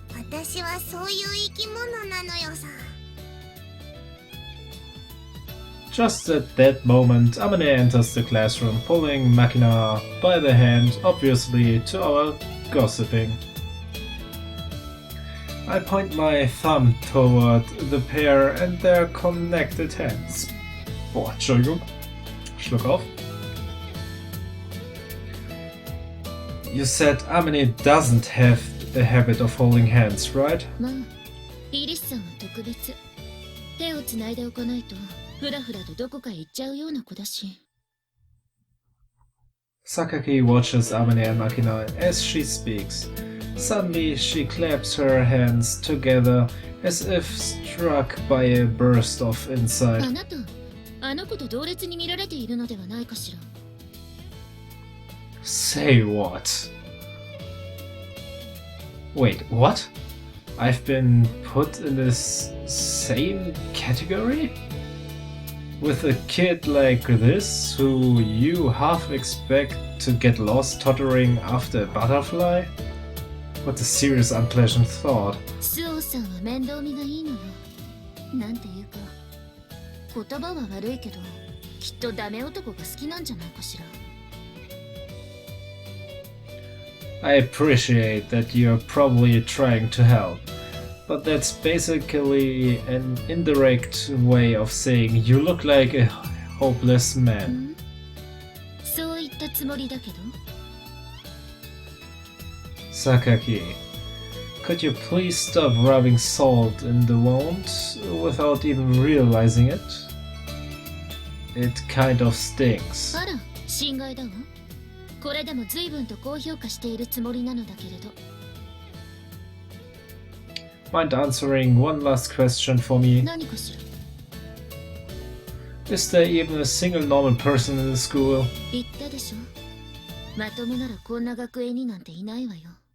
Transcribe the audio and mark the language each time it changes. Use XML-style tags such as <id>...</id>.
<ja>私はそういう生き物なのよさ。</ja> <en>Just at that moment, Amane enters the classroom, pulling Makina by the hand, obviously to our gossiping. I point my thumb toward the pair and their connected hands.</en> <de>Boah, Entschuldigung. Schluck auf.</de> <en>You said Amane doesn't have a habit of holding hands, right?</en> <ja>まあ、イリスさんは特別。手をつないでおかないと。ふらふらとどこかへ行っちゃうような子だし。</ja> <en>Sakaki watches Amane and Makina as she speaks. Suddenly, she claps her hands together as if struck by a burst of insight.</en> <ja>あなた、あの子と同列に見られているのではないかしら。</ja> <en>Say what? Wait, what? I've been put in this same category? With a kid like this, who you half expect to get lost tottering after a butterfly? What a serious, unpleasant thought.</en> <ja>スオさんは面倒見がいいのよ。なんていうか、言葉は悪いけど、きっとダメ男が好きなんじゃないかしら。</ja> <en>I appreciate that you're probably trying to help, but that's basically an indirect way of saying you look like a hopeless man.</en> <ja>そう言ったつもりだけど。</ja> <en>Sakaki, could you please stop rubbing salt in the wound without even realizing it? It kind of stings.</en> <ja>あら、心外だわ。これでも随分と高評価しているつもりなのだけれど。</ja> <en>Mind answering one last question for me?</en> <ja>何かしら。</ja> <en>Is there even a single normal person in the school?</en> <ja>言ったでしょ。まともならこんな学園になんていないわよ。</ja>